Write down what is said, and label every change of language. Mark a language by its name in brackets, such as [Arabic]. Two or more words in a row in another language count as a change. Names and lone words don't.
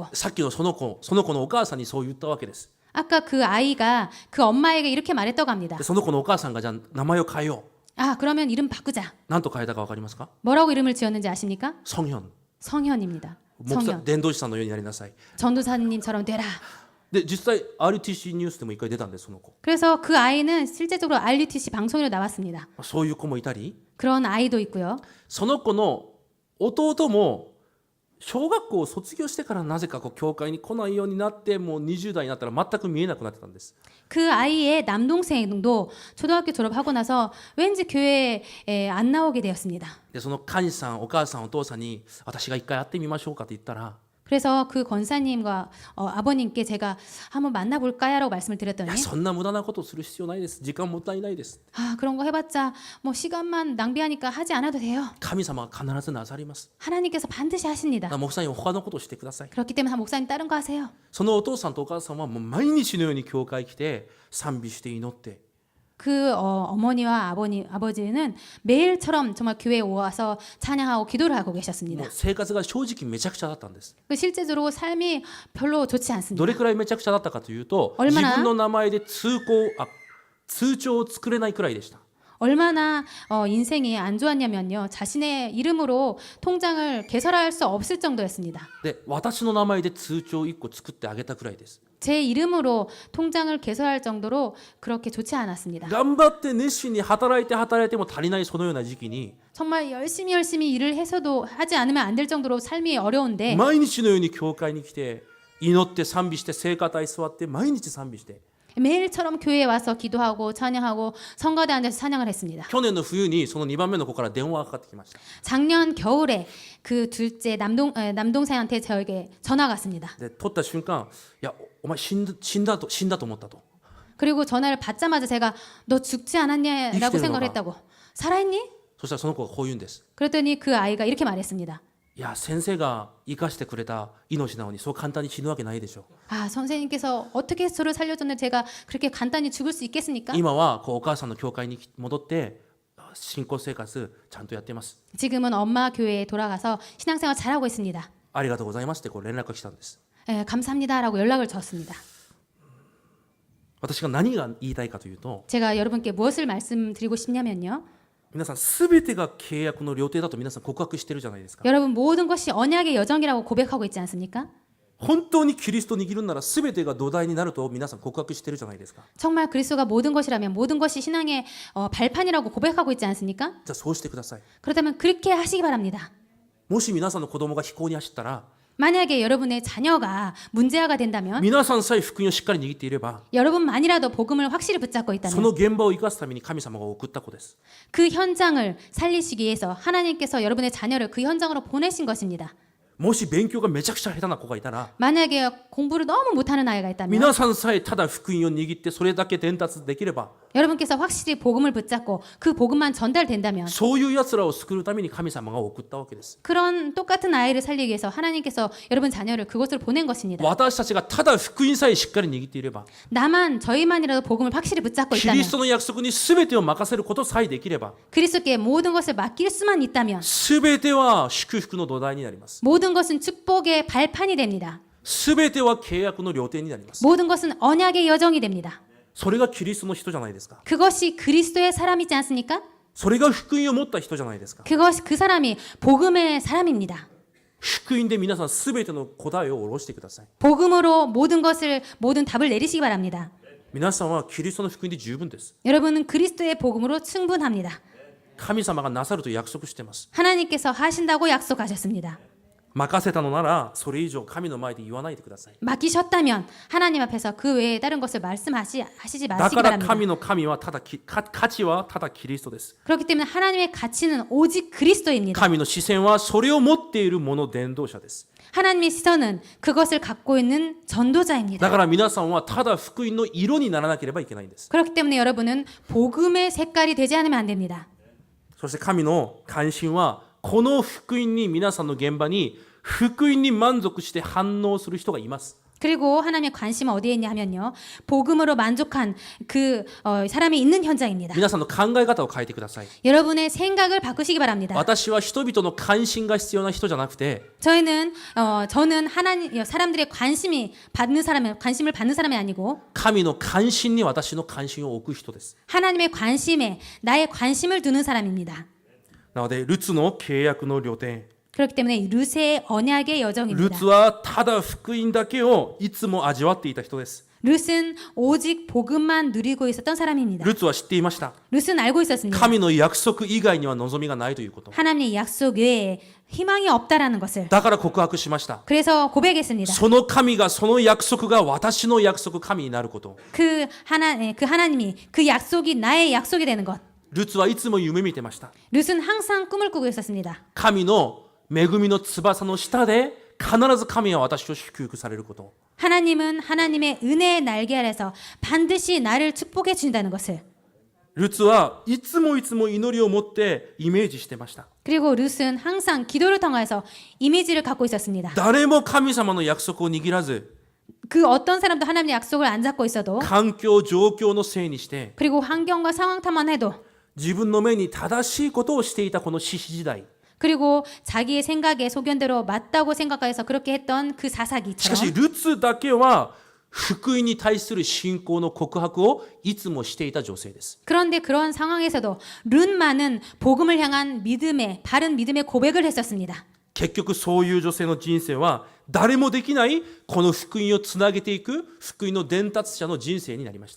[Japanese] さっきのその子のお母さんにそう言ったわけです。 [Korean] 아까 그 아이가 그 엄마에게 이렇게 말했다고 합니다. [Japanese] でその子のお母さんがじゃあ名前を変えよう。 [Korean] 그러면 이름 바꾸자. [Japanese] 何と変えたか分かりますか？ [Korean] 뭐라고 이름을 지었는지 아십니까? 성현。 성현입니다. 성현. [Japanese] 伝道師さんのようになりなさい。 [Korean] 전도사님처럼 되라. [Japanese] で実際 RTC ニュースでも一回出たんですその子。 [Korean] 그래서 그 아이는 실제적으로 RUTC 방송으로 나왔습니다. [Japanese] そういう子もいたり、 [Korean] 그런 아이도 있고요. [Japanese] その子の弟も小学校を卒業してからなぜか教会に来ないようになってもう20代になったら全く見えなくなってたんです。 [Korean] 그 아이의 남동생도 초등학교 졸업하고 나서 왠지 교회에 안 나오게 되었습니다. [Japanese] でその幹事さんお母さんお父さんに私が一回会ってみましょうかって言ったら [Korean] 그래서 그 권사님과 아버님께 제가 한번 만나볼까요? 라고 말씀을 [Japanese] い [Korean] 드렸더니 [Japanese] やそんな無駄なことする必要ないです。時間もったいないです。 [Korean] 그런 거 해봤자 뭐 시간만 낭비하니까 하지 않아도 돼요. [Japanese] 神様は必ずなさります。 [Korean] 하나님께서 반드시 하십니다. [Japanese] 목사님 他のことをしてください。 [Korean] 그렇기 때문에 목사님 다른 거 하세요. [Japanese] そのお父さんとお母さんはもう毎日のように教会来て賛美して祈って [Korean] 그 어머니와 아버지는 매일처럼 정말 교회에 와서 찬양하고 기도를 하고 [Japanese] も [Korean] 계셨습니다. [Japanese] う生活が正直めちゃくちゃだったんです。 [Korean] 그 실제적으로 삶이 별로 좋지 않습니다. [Japanese] どれくらいめちゃくちゃだったかというと、 [Korean] 얼마나 [Japanese] 自分の名前で通帳を作れないくらいでした。 [Korean] 얼마나 인생이 안 좋았냐면요. 자신의 이름으로 통장을 개설할 수 없을 정도였습니다. [Japanese] で、私の名前で通帳1個作ってあげたくらいです。 [Korean] 제 이름으로 통장을 개설할 정도로 그렇게 좋지 않았습니다. [Japanese] 頑張って熱心に働いても足りないそのような時期に、 [Korean] 정말 열심히 일을 해서도 하지 않으면 안 될 정도로 삶이 어려운데 [Japanese] 毎日のように教会に来て祈って賛美して聖歌隊座って毎日賛美して、 [Korean] 매일처럼 교회에 와서 기도하고 찬양하고 성가대 앉아서 찬양을 했습니다. [Japanese] 去年の冬にその2番目の子から電話がかかってきました。 [Korean] 작년 겨울에 그 둘째 남동생한테 저에게 전화가 왔습니다. [Japanese] で、取った瞬間、いや、お前死んだと思ったと。 [Korean] 그리고 전화를 받자마자 제가 너 죽지 않았냐라고 이기는 생각을 거가. 했다고. 살아있니? [Japanese] そしたらその子がこう言うんです。 [Korean] 그랬더니 그 아이가 이렇게 말했습니다. [Japanese] いや、先生が生かしてくれた命なのにそう簡単に死ぬわけないでしょ。 [Korean] 아, 선생님께서 어떻게 해서 저를 살려줬는데 제가 그렇게 간단히 죽을 수 있겠습니까? [Japanese] 今はこうお母さんの教会に戻って信仰生活ちゃんとやってます。 [Korean] 지금은 엄마 교회에 돌아가서 신앙생활 잘하고 있습니다. [Japanese] ありがとうございますってこう連絡が来たんです。 [Korean] 감사합니다라고 연락을 줬습니다. [Japanese] 私が何が言いたいかというと、 [Korean] 제가 여러분께 무엇을 말씀드리고 싶냐면요. [Japanese] 皆さんすべてが契約の料亭だと皆さん告白してるじゃないですか。 [Korean] 여러분 모든 것이 언약의 여정이라고 고백하고 있지 않습니까? [Japanese] 本当にキリストを握るならすべてが土台になると皆さん告白してるじゃないですか。 [Korean] 정말 그리스도가 모든 것이라면 모든 것이 신앙의 발판이라고 고백하고 있지 않습니까? [Japanese] じゃあそうしてください。 [Korean] 그렇다면 그렇게 하시기 바랍니다. [Japanese] もし皆さんの子供が非行に走ったら、 [Korean] 만약에 여러분의 자녀가 문제아가 된다면 [Japanese] 皆さんさえ福音をしっかり握っていれば、 [Korean] 여러분만이라도 복음을 확실히 붙잡고 [Japanese] そ [Korean] 있다면 [Japanese] の現場を生かすために神様が送った子です。 [Korean] 그 현장을 살리시기 위해서 하나님께서 여러분의 자녀를 그 현장으로 보내신 것입니다. [Japanese] もし勉強がめちゃくちゃ下手な子がいたら、 [Korean] 만약에 공부를 너무 못하는 아이가 있다면 [Japanese] 皆さんさえただ福音を握ってそれだけ伝達できれば、 [Korean] 여러분께서 확실히 복음을 붙잡고 그 복음만 전달된다면 [Japanese] そういう奴らを救うために神様が送ったわけです。 [Korean] 그런 똑같은 아이를 살리기 위해서 하나님께서 여러분 자녀를 그곳으로 보낸 것입니다. [Japanese] 私たちがただ福音さえしっかり握っていれば、 [Korean] 저희만이라도 복음을 확실히 붙잡고 [Japanese] キ [Korean] 있다면 [Japanese] リストの約束に全てを任せることさえできれば、 [Korean] 그리스도께 모든 것을 맡길 수만 있다면 [Japanese] 全ては祝福の土台になります。 [Korean] 모든 것은 축복의 발판이 됩니다. [Japanese] 全ては契約の料亭になります。 [Korean] 모든 것은 언약의 여정이 됩니다. [Japanese] それがキリストの人じゃないですか。 [Korean] 그것이 그리스도의 사람이지 않습니까? [Japanese] それが福音を持った人じゃないですか。 [Korean] 그 사람이 복음의 사람입니다. [Japanese] 福音で皆さん全ての答えを下ろしてください。 [Korean] 복음으로 모든 답을 내리시기 바랍니다. [Japanese] 皆さんはキリストの福音で十分です。 [Korean] 여러분은 그리스도의 복음으로 충분합니다. [Japanese] 神様がなさると約束しています。 [Korean] 하나님께서 하신다고 약속하셨습니다. [Japanese] 任せたのならそれ以上神の前で言わないでください。 [Korean] 맡기셨다면 하나님 앞에서 그 외에 다른 것을 말씀하시지 [Japanese] だ [Korean] 마시기 [Japanese] から [Korean] 바랍니다. [Japanese] 神の神はただ価値はただキリストです。 [Korean] 그렇기 때문에 하나님의 가치는 오직 그리스도입니다. [Japanese] 神の視線はそれを持っている者伝道者です。 [Korean] 하나님의 시선은 그것을 갖고 있는 [Japanese] だ [Korean] 전도자입니다. [Japanese] から皆さんはただ福音の色にならなければいけないんです。 [Korean] 그렇기 때문에 여러분은 복음의 색깔이 되지 않으면 안 됩니다. [Japanese] そして神の関心はこの福音に皆さんの現場に福音に満足して反応する人がいます。 [Korean] 그리고 하나님의 관심은 어디에 있냐 하면요. 복음으로 만족한 그 사람이 있는 현장입니다. [Japanese] 皆さんの考え方を変えてください。 [Korean] 여러분의 생각을 바꾸시기 바랍니다. [Japanese] 私は人々の関心が必要な人じゃなくて、 [Korean] 저는 사람들의 관심을 받는 사람이 아니고 [Japanese] 神の関心に私の関心を置く人です。 [Korean] 하나님의 관심에 나의 관심을 두는 사람입니다. [Japanese] なのでルツの契約の料亭、 [Korean] 그렇기 때문에 룻의 언약의 [Japanese] ル [Korean] 여정입니다. [Japanese] ツはただ福音だけをいつも味わっていた人です。 [Korean] 룻은 오직 복음만 누리고 있었던 사람입니다. [Japanese] ルツは知っていました。 [Korean] 룻은 알고 있었습니다. [Japanese] 神の約束以外には望みがないということ。 [Korean] 하나님의 약속 외에 희망이 없다라는 것을. [Japanese] だから告白しました。 [Korean] 그래서 고백했습니다. [Japanese] その神がその約束が私の約束神になること。 [Korean] 그 하나님이 그 약속이 나의 약속이 되는 것. [Japanese] ルツはいつも夢見てました。 [Korean] 룻은 항상 꿈을 꾸고 있었습니다. [Japanese] 神の恵みの翼の下で必ず神は私を祝福されること。 [Korean] 하나님은 하나님의 은혜의 날개 아래서 반드시 나를 축복해 주신다는 것을. [Japanese] ルツはいつも祈りを持ってイメージしてました。 [Korean] 그리고 룻은 항상 기도를 통해서 이미지를 갖고 있었습니다. [Japanese] 誰も神様の約束を握らず [Korean] 그 어떤 사람도 하나님의 약속을 안 잡고 있어도 [Japanese] 環境状況のせいにして [Korean] 그리고 환경과 상황 탓만 해도 [Japanese] 自分の目に正しいことをしていたこの獅子時代 [Korean] 그리고 자기의 생각에 소견대로 맞다고 생각해서 그렇게 했던 그 [Japanese] しかし [Korean] 사사기처럼 [Japanese] ルツだけは福音に対する信仰の告白をいつもしていた女性です。 [Korean] 그런데 그런 상황에서도 룬만은 복음을 향한 믿음의 바른 믿음의 고백을 했었습니다. [Japanese] 結局そういう女性の人生は誰もできないこの福音をつなげていく福音の伝達者の人生になりました。